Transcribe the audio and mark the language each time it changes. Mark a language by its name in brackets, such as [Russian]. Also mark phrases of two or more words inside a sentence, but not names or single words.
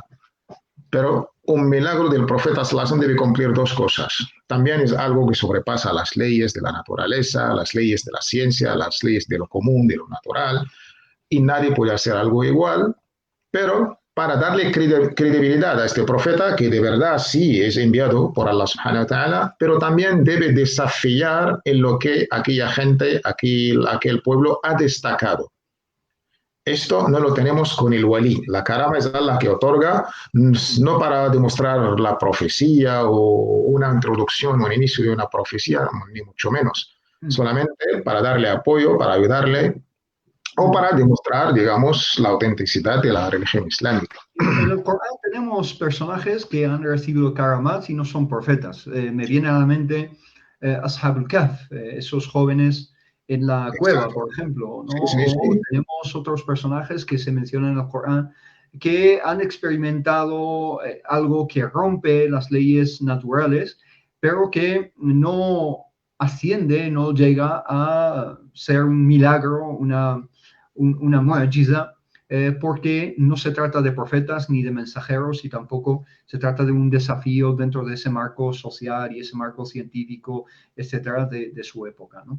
[Spanish] Pero un milagro del profeta Sallallahu debe cumplir dos cosas. También es algo que sobrepasa las leyes de la naturaleza, las leyes de la ciencia, las leyes de lo común, de lo natural, y nadie puede hacer algo igual, pero para darle credibilidad a este profeta, que de verdad sí es enviado por [Arabic] الله سبحانه وتعالى, [Spanish] pero también debe desafiar en lo que aquella gente, aquel pueblo ha destacado. Esto no lo tenemos con el walí. La karama es Allah que otorga, no para demostrar la profecía o una introducción o un inicio de una profecía, ni mucho menos. Mm. Solamente para darle apoyo, para ayudarle o Mm. para demostrar, digamos, la autenticidad de la religión islámica. En el Corán tenemos personajes que han recibido karamats y no son profetas. Me viene a la mente Ashab al-Kahf, esos jóvenes en la cueva, Exacto. por ejemplo, ¿no? Sí, sí, O sí. tenemos otros personajes que se mencionan en el Corán que han experimentado algo que rompe las leyes naturales, pero que no asciende, no llega a ser un milagro, una mu'jiza, porque no se trata de profetas ni de mensajeros y tampoco se trata de un desafío dentro de ese marco social y ese marco científico, etcétera, de su época, ¿no?